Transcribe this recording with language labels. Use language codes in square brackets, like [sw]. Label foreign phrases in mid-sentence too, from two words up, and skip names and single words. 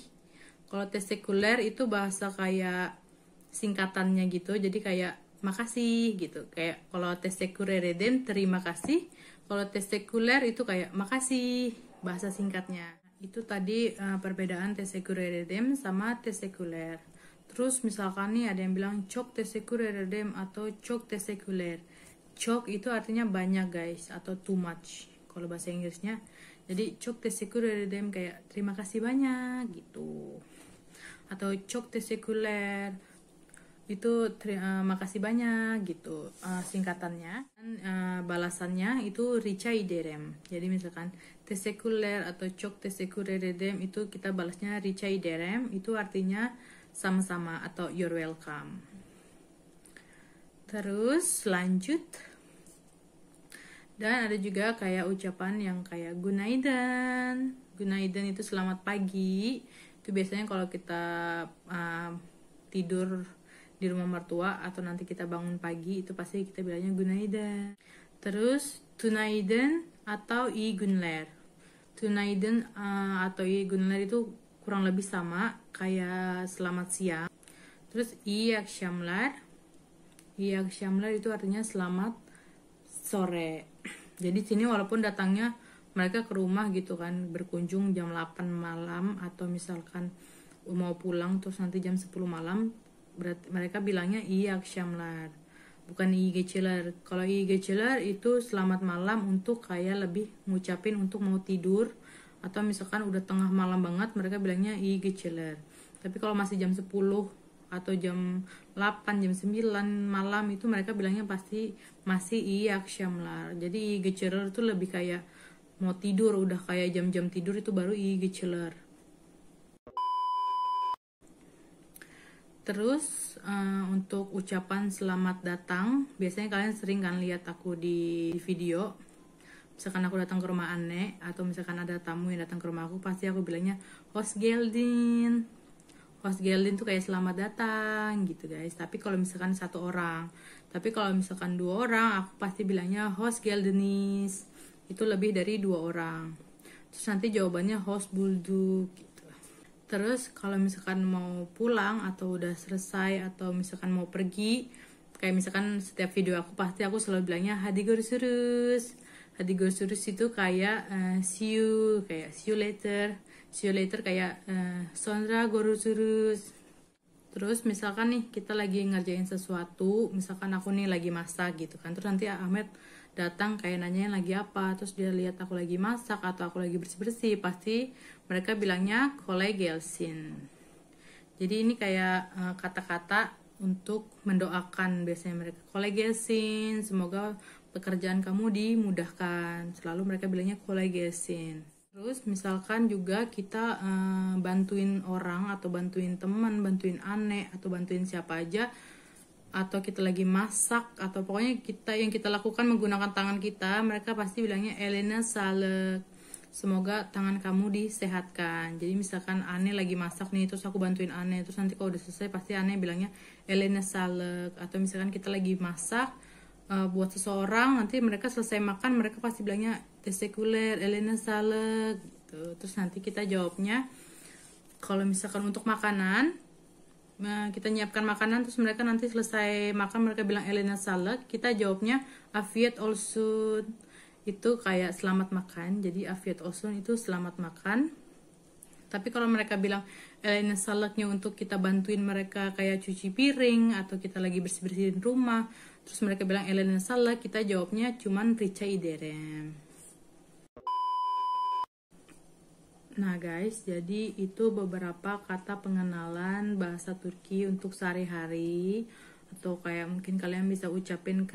[id] Kalau tesekuler itu bahasa kayak singkatannya gitu, jadi kayak makasih gitu. Kayak kalau [tr] tesekur eredem [id] terima kasih, kalau tesekuler itu kayak makasih, bahasa singkatnya. Itu tadi perbedaan [tr] tesekur eredem [id] sama tesekuler. Terus misalkan nih ada yang bilang [tr] çok teşekkür ederim [id] atau [tr] çok teşekkürler. [id] Çok itu artinya banyak guys, atau [en] too much [id] kalau bahasa Inggrisnya. Jadi [tr] çok teşekkür ederim [id] kayak terima kasih banyak gitu. Atau [tr] çok teşekkürler [id] itu makasih banyak gitu singkatannya. Dan balasannya itu [tr] rica ederim. [id] Jadi misalkan teşekkürler atau [tr] çok teşekkür ederim [id] itu kita balasnya [tr] rica ederim, [id] itu artinya sama-sama atau [en] you're welcome. [id] Terus lanjut. Dan ada juga kayak ucapan yang kayak günaydın. Günaydın itu selamat pagi. Itu biasanya kalau kita tidur di rumah mertua atau nanti kita bangun pagi, itu pasti kita bilangnya günaydın. Terus tünaydın atau [tr] iyi günler. [id] Tünaydın atau [tr] iyi günler [id] itu kurang lebih sama kayak selamat siang. Terus [tr] iyi akşamlar. Iyi akşamlar [id] itu artinya selamat sore. Jadi sini walaupun datangnya mereka ke rumah gitu kan, berkunjung jam 8 malam atau misalkan mau pulang terus nanti jam 10 malam, berarti mereka bilangnya [tr] iyi akşamlar, [id] bukan [tr] iyi geceler. [id] Kalau [tr] iyi geceler [id] itu selamat malam untuk kayak lebih ngucapin untuk mau tidur, atau misalkan udah tengah malam banget mereka bilangnya [tr] iyi geceler. [id] Tapi kalau masih jam 10 atau jam 8, jam 9 malam itu mereka bilangnya pasti masih [tr] iyi akşamlar. [id] Jadi [tr] iyi geceler [id] itu lebih kayak mau tidur, udah kayak jam-jam tidur itu baru [tr] iyi geceler. [id] Terus untuk ucapan selamat datang, biasanya kalian sering kan lihat aku di video. Misalkan aku datang ke rumah Ane, atau misalkan ada tamu yang datang ke rumah aku, pasti aku bilangnya [tr] hoş geldin. Hoş geldin [id] tuh kayak selamat datang gitu guys. Tapi kalau misalkan satu orang, tapi kalau misalkan 2 orang, aku pasti bilangnya [tr] hoş geldiniz. [id] Itu lebih dari 2 orang. Terus nanti jawabannya [tr] hoş bulduk [id] gitu. Terus kalau misalkan mau pulang atau udah selesai atau misalkan mau pergi, kayak misalkan setiap video aku pasti aku selalu bilangnya [tr] hadi görüşürüz. Hadi görüşürüz [id] itu kayak [en] see you, [id] kayak [en] see you later. See you later [id] kayak [tr] sonra görüşürüz. [id] Terus misalkan nih kita lagi ngerjain sesuatu, misalkan aku nih lagi masak gitu kan, terus nanti Ahmed datang kayak nanyain lagi apa, terus dia lihat aku lagi masak atau aku lagi bersih-bersih, pasti mereka bilangnya [tr] kolay gelsin. [id] Jadi ini kayak kata-kata untuk mendoakan, biasanya mereka [tr] kolay gelsin, [id] semoga pekerjaan kamu dimudahkan, selalu mereka bilangnya [tr] kolay gelsin. [id] Terus misalkan juga kita bantuin orang atau bantuin teman, bantuin Ane atau bantuin siapa aja, atau kita lagi masak atau pokoknya yang kita lakukan menggunakan tangan kita, mereka pasti bilangnya [tr] Elena sağlık, [id] semoga tangan kamu disehatkan. Jadi misalkan Ane lagi masak nih, terus aku bantuin Ane, terus nanti kalau udah selesai pasti Ane bilangnya [tr] Elena sağlık. [id] Atau misalkan kita lagi masak buat seseorang, nanti mereka selesai makan mereka pasti bilangnya [tr] teşekkürler Elena sağlık [id] gitu. Terus nanti kita jawabnya, kalau misalkan untuk makanan, kita nyiapkan makanan terus mereka nanti selesai makan mereka bilang [tr] Elena sağlık, [id] kita jawabnya [tr] afiyet olsun, [id] itu kayak selamat makan. Jadi [tr] afiyet olsun [id] itu selamat makan. Tapi kalau mereka bilang [tr] Elena Salaknya [id] untuk kita bantuin mereka kayak cuci piring atau kita lagi bersih-bersihin rumah, terus mereka bilang [tr] Elena Salak, [id] kita jawabnya cuman [tr] Rica Iderem. [id] Nah guys, jadi itu beberapa kata pengenalan bahasa Turki untuk sehari-hari, atau kayak mungkin kalian bisa ucapin ke